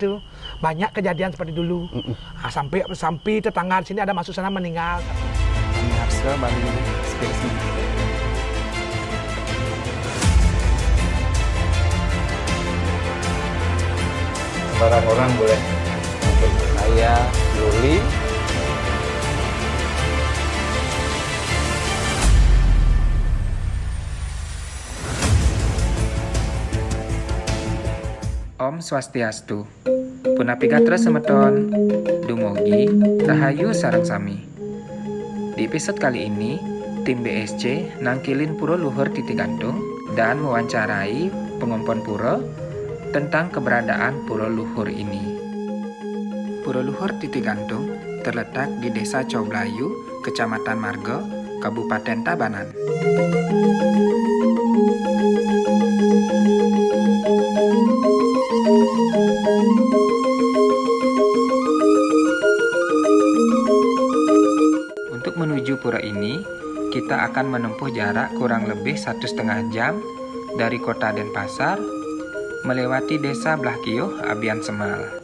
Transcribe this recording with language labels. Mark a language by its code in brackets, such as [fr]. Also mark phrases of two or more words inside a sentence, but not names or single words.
[id] itu, banyak kejadian seperti dulu. Nah, sampai tetangga di sini ada masuk sana meninggal. Kami harus ke Bali Space. Orang-orang boleh Saya Luli. [ban] Om Swastiastu. Punapigatra semeton. Dumugi Rahayu sareng sami. [id] Di episode kali ini, tim BSC nangkilin Pura Luhur Titigantung dan mewawancarai pengompon pura tentang keberadaan Pura Luhur ini. Pura Luhur Titigantung terletak di Desa Coblayu, Kecamatan Margo, Kabupaten Tabanan. Untuk menuju pura ini, kita akan menempuh jarak kurang lebih 1,5 jam dari kota Denpasar, melewati desa Blakio, Abian Semal.